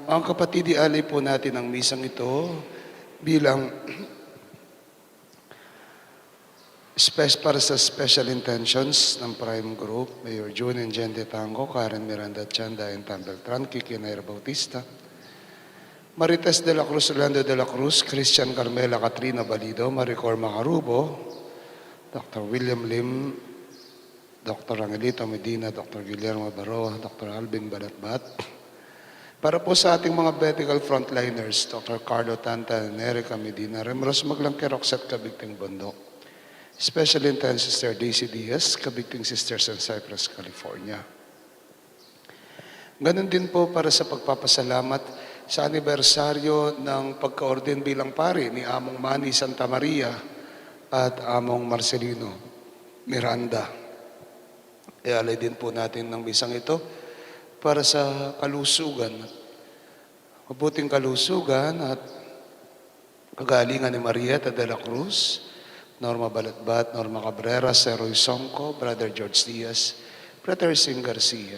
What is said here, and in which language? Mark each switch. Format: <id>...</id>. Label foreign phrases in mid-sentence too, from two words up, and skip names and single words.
<tl>Mga kapatid, ialay po natin ang misang ito bilang para sa</tl> <en>special intentions</en> <tl>ng Prime Group, Mayor June and Jen De Tango, Karen Miranda Chanda and Tambeltran, Kiki Nair Bautista, Marites de la Cruz, Orlando de la Cruz, Christian Carmela Katrina Balido, Maricor Macarubo, Dr. William Lim, Dr. Angelito Medina, Dr. Guillermo Baroa, Dr. Alvin Balatbat. Para po sa ating mga</tl> <en>medical frontliners,</en> <tl>Dr. Carlo Tanta, Erica Medina, Remros Maglangke, Roxette Kabigting Bundok,</tl> <en>Special Intensive Sister Daisy Diaz, Kabigting Sisters in Cypress, California.</en> <tl>Ganon din po para sa pagpapasalamat sa anibersaryo ng pagka-orden bilang pare ni Among Manny Santa Maria at Among Marcelino Miranda. Ialay din po natin ng misang ito para sa kalusugan, mabuting kalusugan at kagalingan ni Marieta de la Cruz, Norma Balatbat, Norma Cabrera, Seroy Songco, Brother George Diaz, Brother Sing Garcia.</tl>